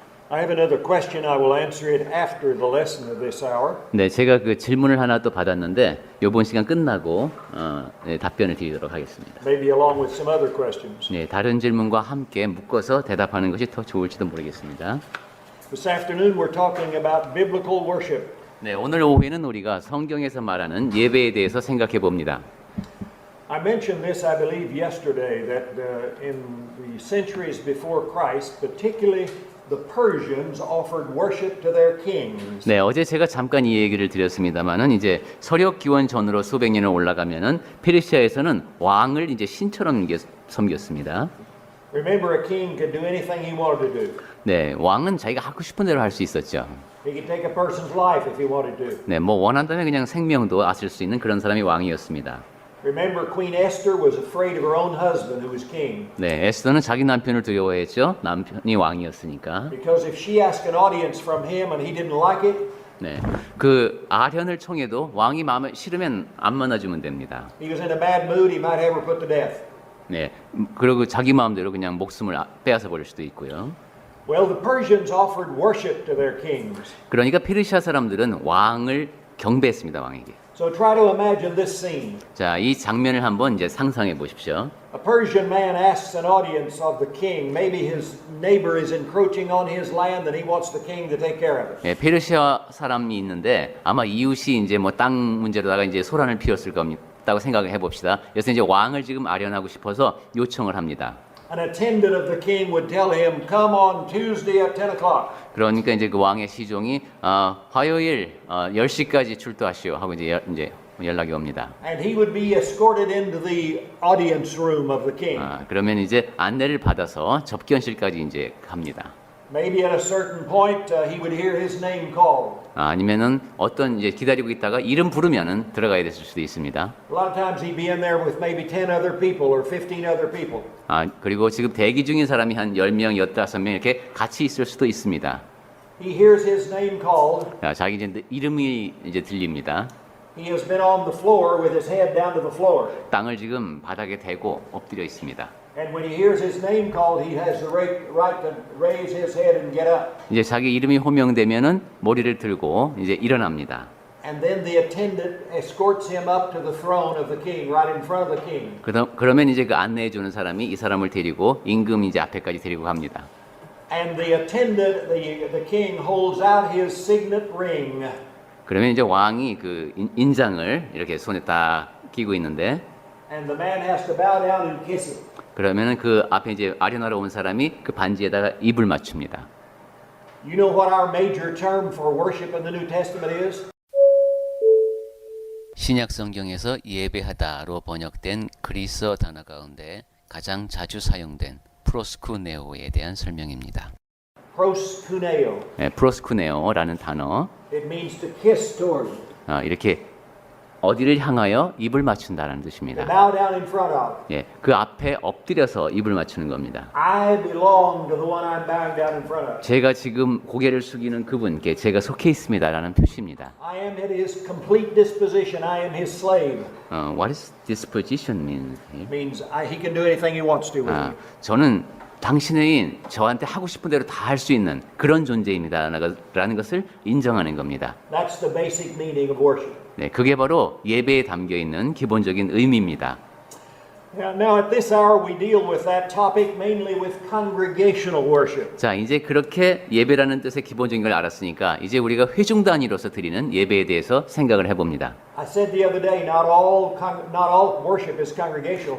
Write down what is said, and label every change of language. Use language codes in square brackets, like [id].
[en] I have another question. I will answer it after the lesson of this hour. [ko] 네, 제가 그 질문을 하나 또 받았는데 이번 시간 끝나고 답변을 드리도록 하겠습니다. [en] Maybe along with some other questions. [ko] 네, 다른 질문과 함께 묶어서 대답하는 것이 더 좋을지도 모르겠습니다. [en] This afternoon we're talking about biblical worship. [ko] 네, 오늘 오후에는 우리가 성경에서 말하는 예배에 대해서 생각해 봅니다. [en] I mentioned this, I believe, yesterday that in the centuries before Christ, particularly the Persians offered worship to their kings. [ko] 네, 어제 제가 잠깐 이 얘기를 드렸습니다만은 이제 서력 기원 전으로 수백 년을 올라가면은 페르시아에서는 왕을 이제 신처럼 섬겼습니다. [en] Remember, a king could do anything he wanted to do. [ko] 네, 왕은 자기가 하고 싶은 대로 할 수 있었죠. [en] He could take a person's life if he wanted to. [ko] 네, 뭐 원한다면 그냥 생명도 앗을 수 있는 그런 사람이 왕이었습니다. [en] Remember, Queen Esther was afraid of her own husband, who was king. [ko] 네, 에스더는 자기 남편을 두려워했죠. 남편이 왕이었으니까. [en] Because if she asked an audience from him and he didn't like it, [ko] 네, 그 아련을 청해도 왕이 마음에 싫으면 안 만나주면 됩니다. [en] he was in a bad mood, he might have her put to death. [ko] 네, 그리고 자기 마음대로 그냥 목숨을 빼앗아 버릴 수도 있고요. [en] Well, the Persians offered worship to their kings. [ko] 그러니까 페르시아 사람들은 왕을 경배했습니다, 왕에게. [en] So try to imagine this scene. [ko] 자, 이 장면을 한번 이제 상상해 보십시오. [en] A Persian man asks an audience of the king. Maybe his neighbor is encroaching on his land and he wants the king to take care of it. [ko] 예, 페르시아 사람이 있는데 아마 이웃이 이제 뭐 땅 문제로다가 이제 소란을 피웠을 겁니다고 생각을 해봅시다. 그래서 이제 왕을 지금 아련하고 싶어서 요청을 합니다. [en] An attendant of the king would tell him, "Come on Tuesday at 10 o'clock." [ko] 그러니까 이제 그 왕의 시종이 화요일 10시까지 출두하시오 하고 이제 연락이 옵니다. [en] And he would be escorted into the audience room of the king. [ko] 그러면 이제 안내를 받아서 접견실까지 이제 갑니다. [en] Maybe at a certain point he would hear his name called. [ko] 아니면은 어떤 이제 기다리고 있다가 이름 부르면은 들어가야 됐을 수도 있습니다. [en] A lot of times he'd be in there with maybe 10 other people or 15 other people. [ko] 그리고 지금 대기 중인 사람이 한 10명, 15명 이렇게 같이 있을 수도 있습니다. [en] He hears his name called. [ko] 자기 이제 이름이 이제 들립니다. [en] He has been on the floor with his head down to the floor. [ko] 땅을 지금 바닥에 대고 엎드려 있습니다. [en] And when he hears his name called, he has the right to raise his head and get up. [ko] 이제 자기 이름이 호명되면은 머리를 들고 이제 일어납니다. [en] And then the attendant escorts him up to the throne of the king, right in front of the king. [ko] 그러면 이제 그 안내해 주는 사람이 이 사람을 데리고 임금 이제 앞에까지 데리고 갑니다. [en] And the attendant, the king holds out his signet ring. [ko] 그러면 이제 왕이 그 인장을 이렇게 손에 딱 끼고 있는데, [en] And the man has to bow down and kiss it. [ko] 그러면은 그 앞에 이제 아련하러 온 사람이 그 반지에다가 입을 맞춥니다. [en] You know what our major term for worship in the New Testament is? [ko] 신약 성경에서 예배하다로 번역된 그리스어 단어 가운데 가장 자주 사용된 프로스쿠네오에 대한 설명입니다. [en] Proskuneo. [ko] 네, 프로스쿠네오라는 단어, [en] It means to kiss toward. [ko] 이렇게 어디를 향하여 입을 맞춘다라는 [en] To [ko] 뜻입니다. [en] bow down in front of. [ko] 예, 그 앞에 엎드려서 입을 맞추는 겁니다. [en] I belong to the one I'm bowing down in front of. [ko] 제가 지금 고개를 숙이는 그분께 제가 속해 있습니다라는 표시입니다. [en] I am at his complete disposition. I am his slave. What is disposition mean? It means he can do anything he wants to with me. [ko] 저는 당신의 저한테 하고 싶은 대로 다 할 수 있는 그런 존재입니다라는 것을 인정하는 겁니다. [en] That's the basic meaning of worship. [ko] 네, 그게 바로 예배에 담겨 있는 기본적인 의미입니다. [en] Now at this hour we deal with that topic mainly with congregational worship. [ko] 자, 이제 그렇게 예배라는 뜻의 기본적인 걸 알았으니까 이제 우리가 회중 단위로서 드리는 예배에 대해서 생각을 해봅니다. [en] I said the other day, not all worship is congregational.